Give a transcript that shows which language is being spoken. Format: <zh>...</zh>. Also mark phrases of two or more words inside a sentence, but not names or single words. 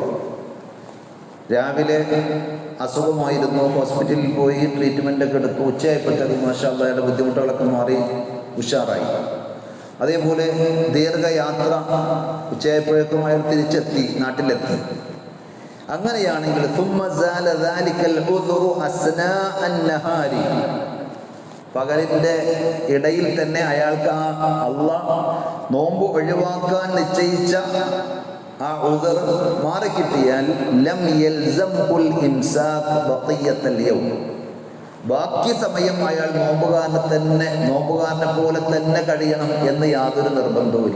<ml>രാവിലെ അസുഖമായിരുന്നു, ഹോസ്പിറ്റലിൽ പോയി ട്രീറ്റ്മെൻ്റൊക്കെ എടുത്തു, ഉച്ചയായപ്പോഴത്തേക്ക്</ml> <ar>ما شاء الله</ar> <ml>അയാളുടെ ബുദ്ധിമുട്ടുകളൊക്കെ മാറി ഉഷാറായി. അതേപോലെ ദീർഘയാത്ര, ഉച്ചയായപ്പോഴേക്കും അയാൾ തിരിച്ചെത്തി, നാട്ടിലെത്തി.</ml> <ar>അങ്ങനെയാണെങ്കിൽ ثم زال ذلك العذر أثناء النهار,</ar> <ml>പകലിൻ്റെ ഇടയിൽ തന്നെ അയാൾക്ക് ആ അള്ളാഹ് നോമ്പ് ഒഴിവാക്കാൻ നിശ്ചയിച്ച ആ ഉദർ മാറിക്കിട്ടിയാൽ</ml> <ar>لم يلزمه الإمساك بقية اليوم,</ar> <ml>ബാക്കി സമയം അയാൾ നോമ്പുകാരനെ പോലെ തന്നെ കഴിയണം എന്ന് യാതൊരു നിർബന്ധവുമില്ല.</ml>